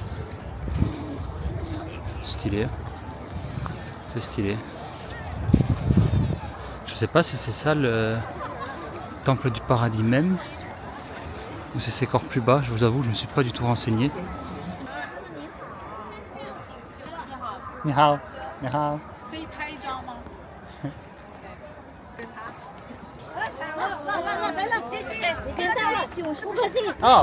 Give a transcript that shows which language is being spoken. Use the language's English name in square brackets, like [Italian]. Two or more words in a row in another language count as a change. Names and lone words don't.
[French] Stylé. C'est stylé. Je sais pas si c'est ça le temple du paradis même ou si c'est encore plus bas. Je vous avoue, je ne me suis pas du tout renseigné. [Chinese] 你好，你好. 可以拍一张吗？给他。来了，谢谢，时间到了，95颗星。哦，